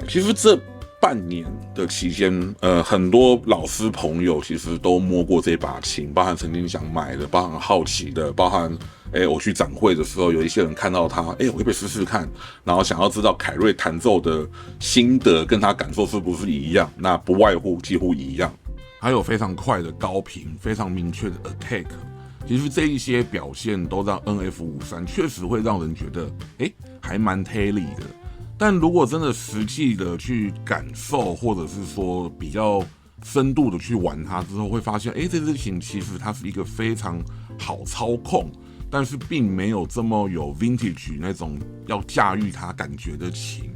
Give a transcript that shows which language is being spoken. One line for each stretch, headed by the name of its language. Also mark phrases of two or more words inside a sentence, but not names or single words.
Chinese: 其實這半年的期間，很多老師朋友其實都摸過這把琴，包含曾經想買的，包含好奇的，包含我去展會的時候，有一些人看到它，我可不可以試試看，然後想要知道凱瑞彈奏的心得跟他感受是不是一樣，那不外乎幾乎一樣，還有非常快的高頻，非常明確的 attack，其實這一些表現都讓 NF53 確實會讓人覺得，還蠻 Tele 的。但如果真的實際的去感受，或者是說比較深度的去玩它之後，會發現，這支琴其實它是一個非常好操控，但是並沒有這麼有 vintage 那種要駕馭它感覺的琴。